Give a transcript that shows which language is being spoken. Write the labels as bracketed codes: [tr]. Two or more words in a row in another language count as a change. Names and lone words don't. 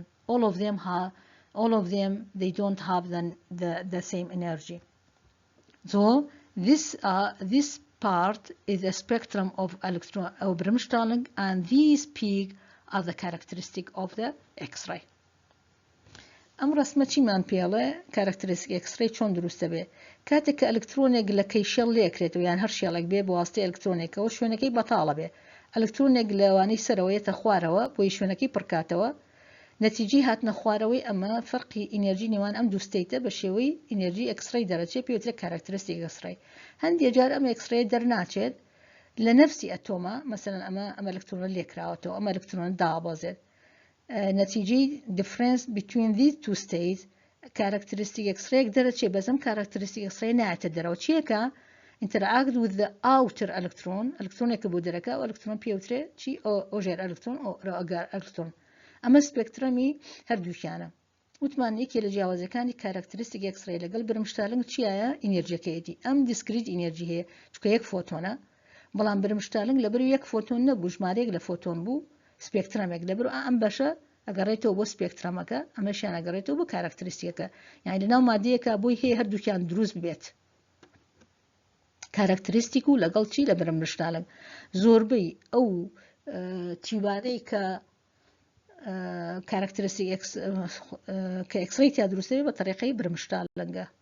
[en] All of them they don't have the same energy. So this part is a spectrum of electron Bremsstrahlung, and these peaks are the characteristic of the X-ray. [ckb] ئەم ڕسمە چیمان پێڵێ [en] characteristic X-ray [ckb] چۆن دروستە بێ کاتێک کە ئەلکترۆنێک لە کەیشێڵ لێکرێتەوە یان هەر شێڵێک بێ بە واسطەی ئەلکترۆنێکەوە شوێنەکەی بەتاڵە بێ ئەلکترۆنێک لەوانەی سەرەوەیەتە خوارەوە بۆی شوێنەکەی پڕکاتەوە نەتیجەی هاتنە خوارەوەی ئەمە فەرقی ئینەرژی نێوان ئەم دوو ستەیتە بە شێوەی ئینەرژی ئەکسڕەی دەرەچێت پێوترێت [en] characteristic X-ray [ckb] هەندێک جار ئەم ئەکسڕەیە دەرناچێت لە نەفسی ئەتۆمە مەسەلەن ئەمە ئەلکترۆنە لێکراوەتەوە ئەمە ئەلکترۆنە دابەزێت نتیجەی [en] difference between these two states characteristic X-ray [ckb] دەرەچێت بەزەم [en] characteristic X-ray [ckb] نایەتە دەرەوە چیەکە [en] interact with the outer electron [ckb] ئەلکترۆنێکە بۆ دەرەکە و ئەلکترۆن پێوترێت چی ئۆژێر ئەلکترۆن [en] Auger electron [ckb] ئەمە سپێکترەمی هەردووکیانە وتمان یەکێ لە جیاوازەکانی [en] characteristic X-ray [ckb] لەگەڵ برمشتالنگ چیایە ئینەرژیەکەیەتی ئەم discrete ئینەرژی هەیە چونکە یەک فۆتۆنە بەڵام برمشتالنگ لەبەر یەک فۆتۆن نەبوو ژمارەیەک لە فۆتۆن بوو سپێکترەمێک لەبەر ئەم بەشە ئەگەڕێتەوە بۆ سپێکترەمەکە ئەمەشیان ئەگەڕێتەوە بۆ کارکتریستیەکە یعنی لەناو مادەیەکە بۆی هەیە هەردووکیان دروست بێت کارکتریستیک و لەگەڵ چی لە برمشتالنگ زۆربەی ئەو تیوانەی کە کارکتریستیک کە ئەکسڕەی تیا دروستەوێت بە تەریقەی برمشتالنگە.